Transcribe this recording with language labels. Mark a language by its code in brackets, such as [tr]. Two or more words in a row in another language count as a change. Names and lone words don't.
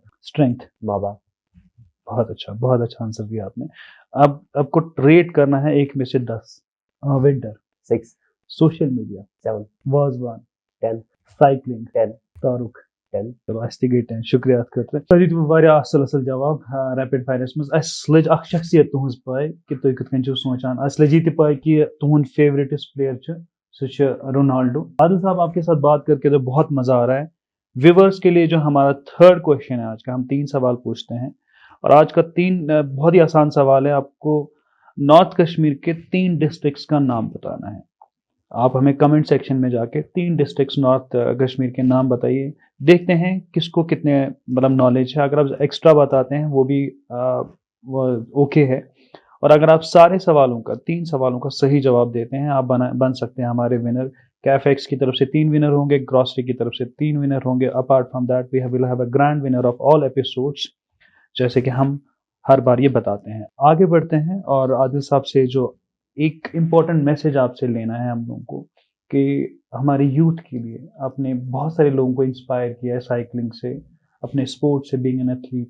[hi] स्ट्रेंथ? माँ बाप। बहुत अच्छा आंसर दिया आपने। अब आपको रेट करना है 1 में से 10। विंटर, 6, सोशल मीडिया, 7, वाजवान, 10, साइकिलिंग, 10, तारुक। 10. [ks] चलो अस गई 10 शुक्रिया सर दित वारिया असल जवाब रैपिड फायरस मज अस लज अख शख्सियत तुहज पाए कि तुम कथ कन सोचान अस लजी तह पाए कि तुहद फेवरेटिस प्लेयर सह रोनाल्डो। [hi] आदिल साहब आपके साथ बात करके तो बहुत मजा आ रहा है। व्यूवर्स के लिए जो हमारा थर्ड क्वेश्चन है आज का, हम 3 सवाल पूछते हैं और आज का 3 बहुत ही आसान सवाल है। आपको नॉर्थ कश्मीर के 3 डिस्ट्रिक्ट्स का नाम बताना है। आप हमें [en] comment section [hi] में जाके 3 डिस्ट्रिक्ट्स नॉर्थ कश्मीर के नाम बताइए। देखते हैं किसको कितने मतलब नॉलेज है। अगर आप एक्स्ट्रा बताते हैं वो भी वो ओके है। और अगर आप सारे सवालों का 3 सवालों का सही जवाब देते हैं, आप बन सकते हैं हमारे विनर। कैफेक्स की तरफ से 3 विनर होंगे, ग्रॉसरी की तरफ से 3 विनर होंगे। [en] Apart from that we will have a grand winner of all episodes, [hi] जैसे कि हम हर बार ये बताते हैं। आगे बढ़ते हैं और आदिल साहब से जो एक इम्पॉर्टेंट मैसेज आपसे लेना है हम लोगों को कि हमारे यूथ के लिए आपने बहुत सारे लोगों को इंस्पायर किया है साइकिलिंग से, अपने स्पोर्ट से, [en] being an athlete.